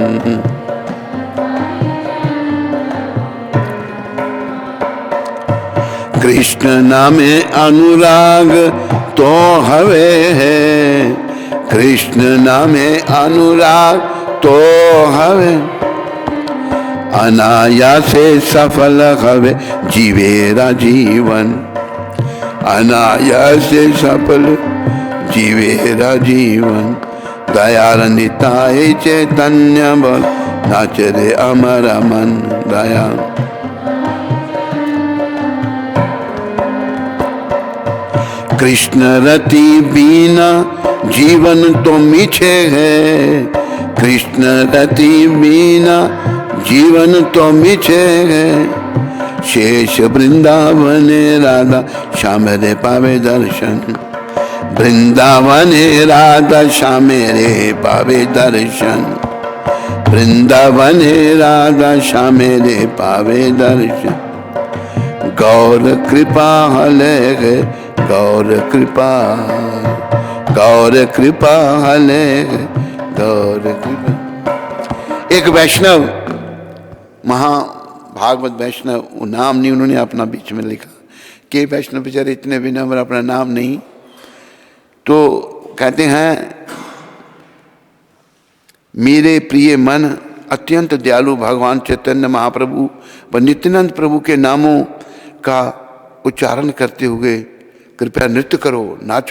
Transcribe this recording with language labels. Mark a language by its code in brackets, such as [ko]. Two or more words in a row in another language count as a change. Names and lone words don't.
[bn] কৃষ্ণ নামে অনুরাগ তো হবে হৈ। কৃষ্ণ নামে অনুরাগ তো হবে। অনায়াসে সফল হবে জীবেরা জীবন। অনায়াসে সফল জীবেরা জীবন। দয়াল নিতাই চৈতন্য বল নাচ রে আমার মন। দয়া কৃষ্ণ রতি বিনা জীবন তো মিছে হৈ। কৃষ্ণ রতি বিনা জীবন তো মিছে হৈ। শেষ বৃন্দাবন রাধা শ্যাম রে পাবে দর্শন। বৃন্দাবন রাধা শ্যাম রে পাবে দর্শন। বৃন্দাবন রাধা শ্যাম রে পাবে দর্শন। গৌর কৃপা হলে হৈ, গৌর কৃপা, গৌর কৃপা হলে, গৌর কৃপা। [hi] एक वैष्णव भागवत वैष्णव, वो नाम नहीं उन्होंने अपना बीच में लिखा कि वैष्णव बेचारे इतने विनम्र, अपना नाम नहीं, तो कहते हैं मेरे प्रिय मन अत्यंत दयालु भगवान चैतन्य महाप्रभु व नित्यानंद प्रभु के नामों का उच्चारण करते हुए कृपया नृत्य करो, नाचो।